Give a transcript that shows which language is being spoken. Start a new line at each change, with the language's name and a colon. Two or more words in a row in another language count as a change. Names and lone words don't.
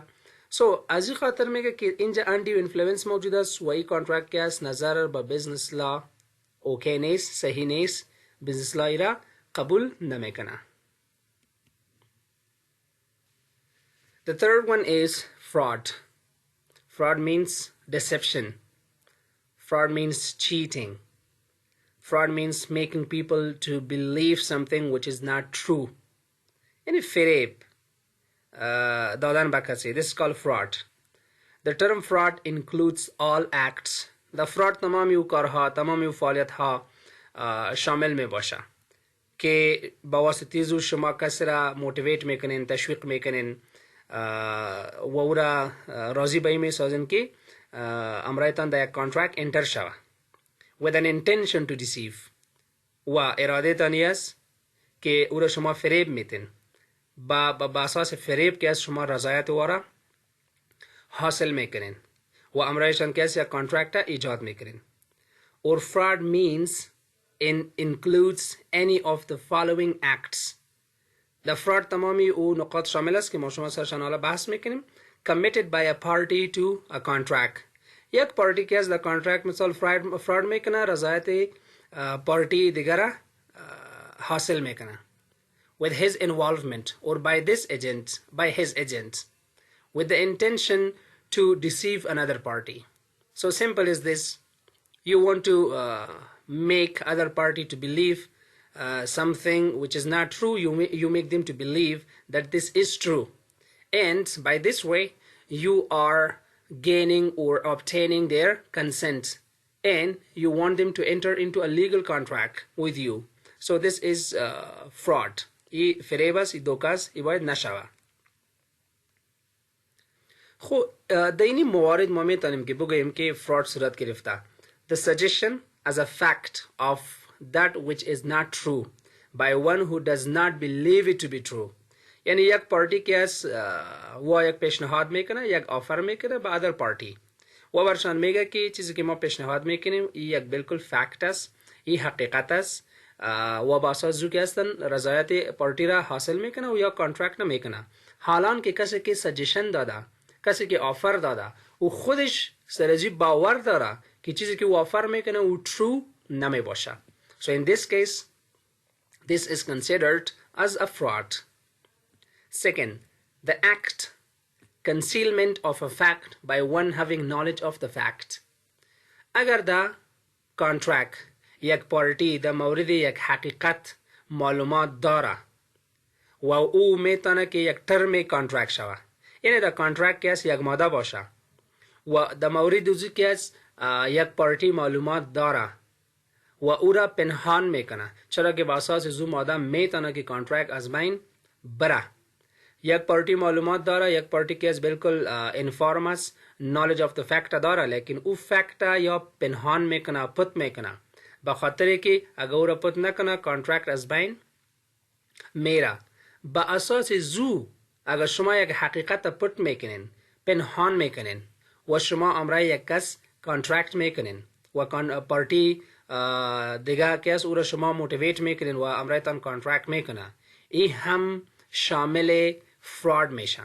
Persian: سو از این خاطر میگه که اینجا
English: undue influence
Persian: موجود است و این کانترکت که است نظر به
English: business law
Persian: اوکی نیست، صحیح نیست،
English: business law
Persian: را قبول نمیکنه.
English: The third one is fraud. Fraud means deception. Fraud means cheating. Fraud means making people to believe something which is not true.
Persian: یعنی فریب دادن به کسی.
English: This is called fraud. The term fraud includes all acts. The fraud
Persian: تمامی او کارها، تمامی او فعالیت ها شامل می باشه که با واسطه زو شما کسی را موتیویت میکنین، تشویق میکنین و او را راضی به این می سازین که امرایتان در یک کانترکت انتر شوه
English: with an intention to deceive
Persian: و اراده تانی است که او را شما فریب میتین با اساس فریب که از شما رضایت وارا حاصل میکنین و امرایشان که از یک کانترکت ایجاد میکنین.
English: Or fraud means includes any of the following acts. The fraud
Persian: تمامی او نقاط شامل است که ما شما سرشان حالا بحث میکنیم.
English: Committed by a party to a contract.
Persian: یک پارتی که از در کانترکت مثال fraud میکنه، رضایت پارتی دیگر حاصل میکنه
English: with his involvement or by his agent with the intention to deceive another party. So simple is this. You want to make other party to believe something which is not true. You make them to believe that this is true, and by this way you are gaining or obtaining their consent and you want them to enter into a legal contract with you. So this is fraud.
Persian: ای فریبس، ای دوکاس، ای باید نشوه. خب در این موارد ما میتونیم که بگوییم که fraud صورت گرفته.
English: The suggestion as a fact of that which is not true. by one who does not believe it to be true.
Persian: یعنی یک پارتی که از و یک پیشنهاد میکنه، یک آفر میکنه به
English: other party
Persian: و برشان میگه که چیزی که ما پیشنهاد میکنیم این یک بالکل فکت است، این حقیقت است و با اساس جو که هستن رضایت پارتی را حاصل میکنه و یا کانترکت نمیکنه. حالان که کسی که سجشن داده، کسی که آفر داده و خودش سرجی باور داره که چیزی که او آفر میکنه او true نمی باشه.
English: So in this case, this is considered as a fraud. Second, the act, concealment of a fact by one having knowledge of the fact.
Persian: اگر در کانترکت یک پارتی در مورد یک حقیقت معلومات داره و او میتونه که یک
English: term contract
Persian: شوه، یعنی در کانترکت که یک ماده باشه و در مورد دوزی که یک پارتی معلومات داره و او را پنهان میکنه، چرا که با اساس زو ماده میتونه که کانترکت از بین بره. یک پارتی معلومات داره، یک پارتی که از بالکل انفارم است،
English: knowledge of the fact
Persian: داره، لیکن او فکت یا پنهان میکنه، پت میکنه، به خاطر که اگر او را پت نکنه کانترکت از بین میره. با اساس زو اگر شما یک حقیقت پت میکنین، پنهان میکنین و شما امرای یک کس کانترکت میکنین و پارتی دیگه کس او را شما موتیویت میکنین و امرایتان کانترکت میکنه، این هم شامل فراد میشه.